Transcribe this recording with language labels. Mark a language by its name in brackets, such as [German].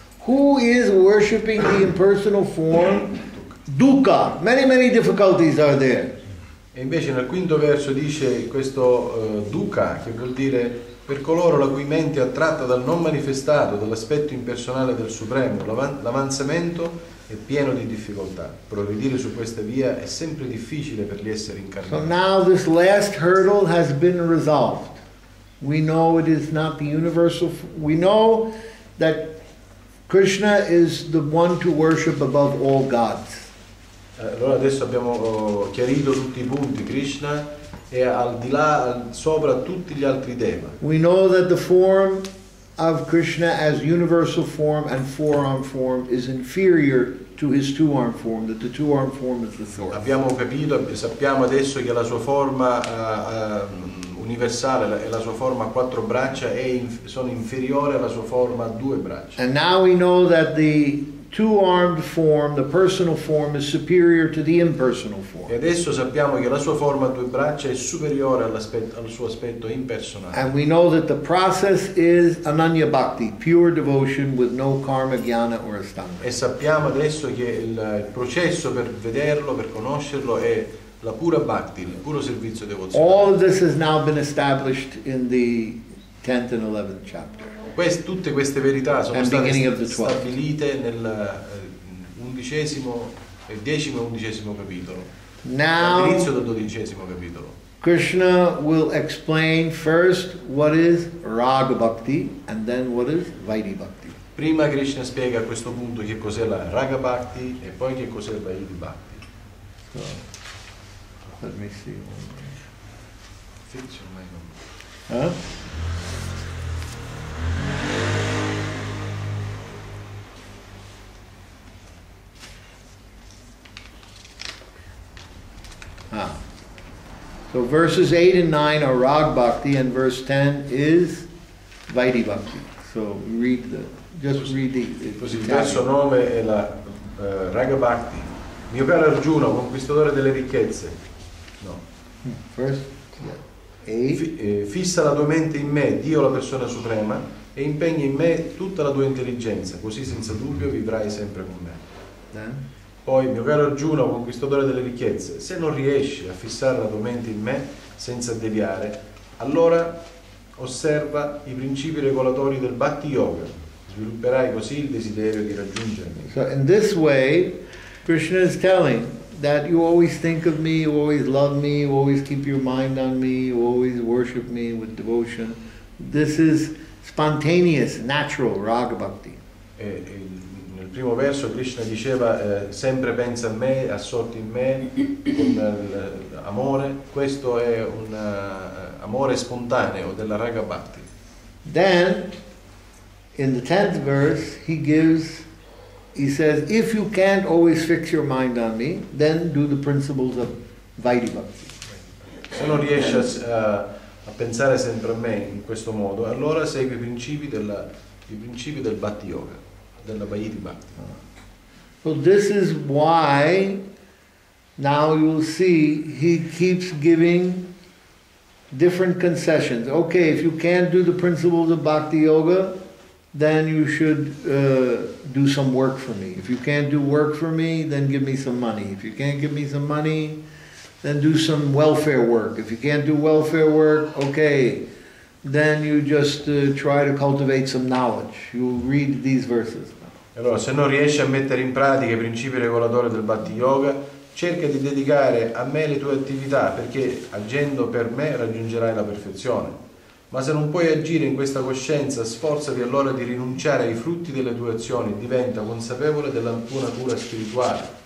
[English] Who is worshipping the impersonal form? Dukkha. Many difficulties are there. [Italian] E invece nel 5º verso dice questo dukkha, che vuol dire per coloro la cui mente è attratta dal non manifestato, dall'aspetto impersonale del Supremo, l'avanzamento è pieno di difficoltà. Progredire su questa via è sempre difficile per gli esseri incarnati. [English] So now this last hurdle has been resolved. We know it is not the universal. We know that Krishna is the one to worship above all gods. [Italian] Allora adesso abbiamo chiarito tutti i punti. Krishna è al di là, sopra tutti gli altri deva. [English] We know that the form of Krishna as universal form and four-armed form is inferior to his two-armed form, that the two-armed form is the source. [Italian] Abbiamo capito, sappiamo adesso che la sua forma universale e la sua forma a quattro braccia sono inferiori alla sua forma a due braccia. [English] And now we know that the two-armed form, the personal form, is superior to the impersonal form. [Italian] E adesso sappiamo che la sua forma a due braccia è superiore al suo aspetto impersonale. [English] And we know that the process is ananya bhakti, pure devotion with no karma, jnana or astanga. [Italian] E sappiamo adesso che il processo per vederlo, per conoscerlo, è la pura bhakti, il puro servizio devozionale. [English] All of this has now been established in the 10th and 11th chapter. [Italian] Tutte queste verità sono state stabilite nel 10° e 11° capitolo. All'inizio del 12° capitolo. [English] Krishna will explain first what is Raga Bhakti and then what is Vaidhi Bhakti. [Italian] Prima Krishna spiega a questo punto che cos'è la Raga Bhakti e poi che cos'è il Vaidhi Bhakti. [English] So, let me see. Huh? So verses 8 and 9 are Rag Bhakti and verse 10 is Vaidhi Bhakti. So read the [Italian] Così il verso 9 è la Raga Bhakti. Mio caro Arjuna, conquistatore delle ricchezze. No. [English] First, yeah. [Italian] Fissa la tua mente in me, Dio la persona suprema, e impegna in me tutta la tua intelligenza, così senza dubbio vivrai sempre con me. Poi, mio caro Arjuna, conquistatore delle ricchezze, se non riesci a fissare la tua mente in me senza deviare, allora osserva i principi regolatori del Bhakti Yoga. Svilupperai così il desiderio di raggiungermi. [English] So in this way, Krishna is telling that you always think of me, you always love me, you always keep your mind on me, you always worship me with devotion. This is spontaneous, natural Raga Bhakti. [Italian] Nel primo verso Krishna diceva sempre pensa a me, assorti in me, con amore. Questo è un amore spontaneo della Raga Bhakti. [English] Then, in the 10th verse, he says, if you can't always fix your mind on me, then do the principles of Vaidhi Bhakti. [Italian] Se non riesci a pensare sempre a me in questo modo, allora segui i principi del Bhakti Yoga, della Vaidhi Bhakti. [English] So this is why now you'll see he keeps giving different concessions. Okay, if you can't do the principles of Bhakti Yoga, then you should do some work for me. If you can't do work for me, then give me some money. If you can't give me some money, then do some welfare work. If you can't do welfare work, okay, then you just try to cultivate some knowledge. You read these verses. [Italian] Allora, se non riesci a mettere in pratica i principi regolatori del Bhakti Yoga, cerca di dedicare a me le tue attività, perché agendo per me raggiungerai la perfezione. Ma se non puoi agire in questa coscienza, sforzati allora di rinunciare ai frutti delle tue azioni, diventa consapevole della tua natura spirituale.